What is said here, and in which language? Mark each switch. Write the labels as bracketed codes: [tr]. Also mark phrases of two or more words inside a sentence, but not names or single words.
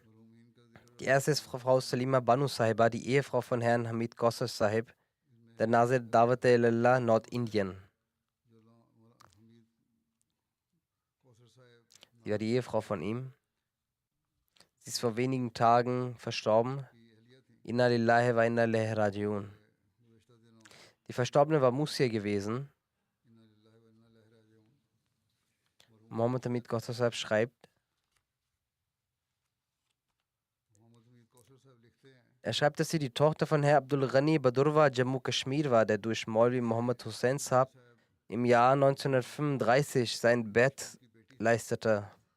[de] Die erste ist Frau Salima Banu Sahiba, die Ehefrau von Herrn Hamid Gossas Sahib, der Nazir Dawat-e-Ilallah, Nordindien. Sie war die Ehefrau von ihm. Sie ist vor wenigen Tagen verstorben. [ar] إنا لله وإنا إليه راجعون. [de] Die Verstorbene war Musir gewesen. Mohammed Hamid Gossas Sahib schreibt, er schreibt, dass sie die Tochter von Herr Abdul Ghani Badurwa Jammu Kashmir war, der durch Maulvi Muhammad Hussain Sahib im Jahr 1935 sein Bett leistete.